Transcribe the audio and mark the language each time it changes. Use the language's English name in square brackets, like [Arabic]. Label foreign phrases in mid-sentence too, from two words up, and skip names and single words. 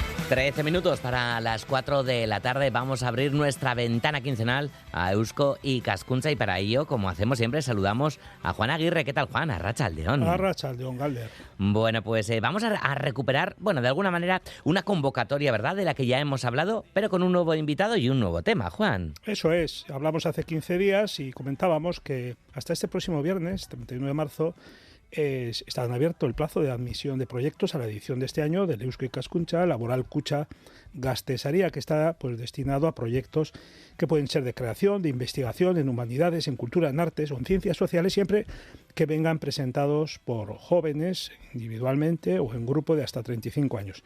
[Spanish] 13 minutos para las 4 de la tarde. Vamos a abrir nuestra ventana quincenal a Eusko Ikaskuntza y para ello, como hacemos siempre, saludamos a Juan Aguirre. ¿Qué tal, Juan? [Basque] Arratsaldeon. Arratsaldeon, Galder. [Spanish] Bueno, pues vamos a recuperar, bueno, de alguna manera, una convocatoria, ¿verdad?, de la que ya hemos hablado, pero con un nuevo invitado y un nuevo tema, Juan. Eso es. Hablamos hace 15 días y comentábamos que hasta este próximo viernes, 31 de marzo, está abierto el plazo de admisión de proyectos a la edición de este año del Eusko Ikaskuntza Laboral Kutxa Gastesaria, que está pues destinado a proyectos que pueden ser de creación, de investigación en humanidades, en cultura, en artes o en ciencias sociales, siempre que vengan presentados por jóvenes individualmente o en grupo de hasta 35 años.